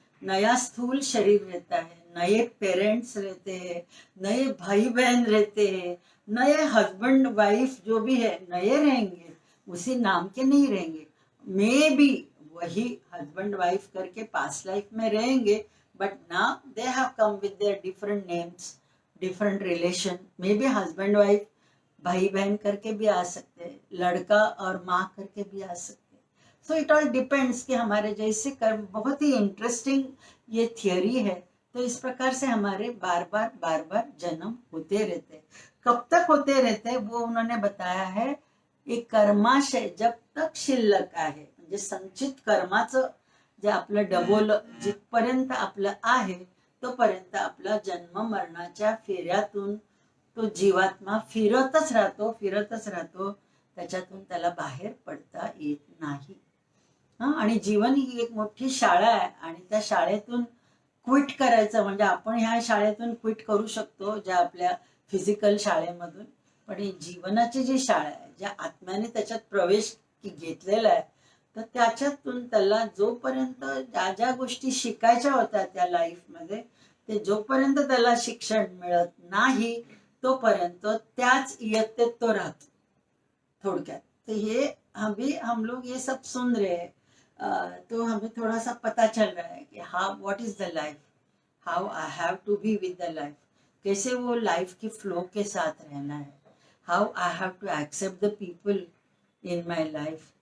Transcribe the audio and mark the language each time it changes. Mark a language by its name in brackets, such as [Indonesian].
[Hindi] नया स्थूल शरीर रहता है, नए पेरेंट्स रहते हैं, नए भाई बहन रहते हैं, नए हस्बैंड वाइफ जो भी है नए रहेंगे, उसी नाम के नहीं रहेंगे, मे भी वही हस्बैंड वाइफ करके पास्ट लाइफ में रहेंगे, [English] but now they have come with their different names, different relation, [Hindi] may be husband wife भाई बहन करके भी आ सकते हैं, लड़का और माँ करके भी आ सकते हैं। [English] so it all depends [Hindi] कि हमारे जैसे कर्म, बहुत ही इंटरेस्टिंग ये थियोरी है। तो इस प्रकार से हमारे बार बार जन्म होते रहते हैं। कब तक होते रहते हैं वो उन्होंने बताया है, एक [Marathi] कर्माशय जब तक शिल्लक आहे, म्हणजे संचित कर्माचं जे आपलं डबोल जिथपर्यंत आपलं आहे तोपर्यंत आपला जन्म मरणाच्या फेऱ्यातून तो जीवात्मा फिरतच राहतो, त्याच्यातून त्याला बाहेर पडता येत नाही। आणि जीवन ही एक मोठी शाळा आहे आणि त्या शाळेतून क्विट करायचं म्हणजे आपण ह्या शाळेतून क्विट करू शकतो ज्या आपल्या फिजिकल शाळेमधून, पण ही जीवनाची जी शाळा आहे, ज्या आत्म्याने त्याच्यात प्रवेश घेतलेला आहे, तर त्याच्यातून त्याला जोपर्यंत ज्या ज्या गोष्टी शिकायच्या होत्या त्या लाईफमध्ये, ते जोपर्यंत त्याला शिक्षण मिळत नाही तोपर्यंत त्याच इयत्तेत तो राहतो थोड़क्यात। [Hindi] तो ये अभी हम लोग ये सब सुन रहे हैं, तो हमें थोड़ा सा पता चल रहा है कि [English] how what is the life, how I have to be with the life, [Hindi] कैसे वो लाइफ की फ्लो के साथ रहना है, [English] How I have to accept the people in my life.